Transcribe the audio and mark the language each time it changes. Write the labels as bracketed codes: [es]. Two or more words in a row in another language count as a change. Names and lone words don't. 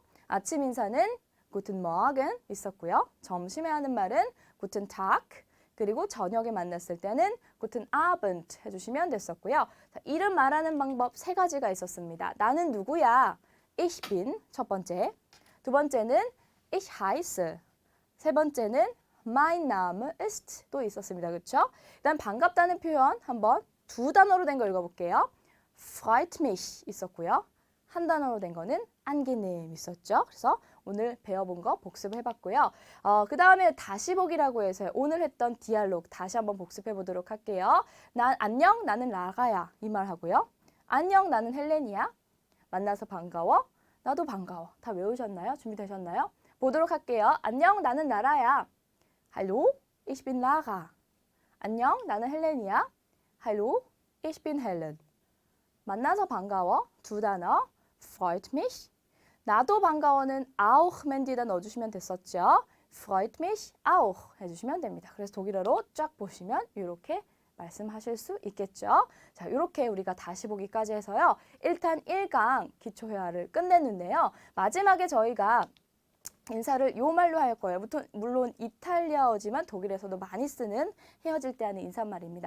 [ko] 아침 인사는 [de] Guten Morgen [ko] 있었고요. 점심에 하는 말은 [de] Guten Tag, [ko] 그리고 저녁에 만났을 때는 [de] Guten Abend [ko] 해주시면 됐었고요. 자, 이름 말하는 방법 3가지가 있었습니다. 나는 누구야? [de] Ich bin [ko] 첫 번째. 두 번째는 [de] Ich heiße. [ko] 세 번째는 [de] Mein Name ist [ko] 또 있었습니다. 그렇죠? 일단 반갑다는 표현 한번 2단어로 된 거 읽어볼게요. [de] Freut mich [ko] 있었고요. 한 단어로 된 거는 angenehm 있었죠. 그래서 오늘 배워본 거 복습해봤고요. 그 다음에 다시 보기라고 해서 오늘 했던 디알로그 다시 한번 복습해 보도록 할게요. 안녕, 나는 라가야 이 말 하고요. 안녕, 나는 헬렌이야. 만나서 반가워. 나도 반가워. 다 외우셨나요? 준비되셨나요? 보도록 할게요. 안녕, 나는 라라야. [de] Hallo, ich bin Lara. [ko] 안녕, 나는 헬렌이야. [de] Hallo, ich bin Helen. [ko] 만나서 반가워. 2단어. [de] Freut mich. [ko] 나도 반가워는 auch,맨 뒤에다 넣어주시면 됐었죠. [de] Freut mich auch [ko] 해주시면 됩니다. 그래서 독일어로 쫙 보시면 이렇게 말씀하실 수 있겠죠. 자, 이렇게 우리가 다시 보기까지 해서요. 1탄 1강 기초회화를 끝냈는데요. 마지막에 저희가 인사를 요 말로 할 거예요. 물론 이탈리아어지만 독일에서도 많이 쓰는 헤어질 때 하는 인사말입니다.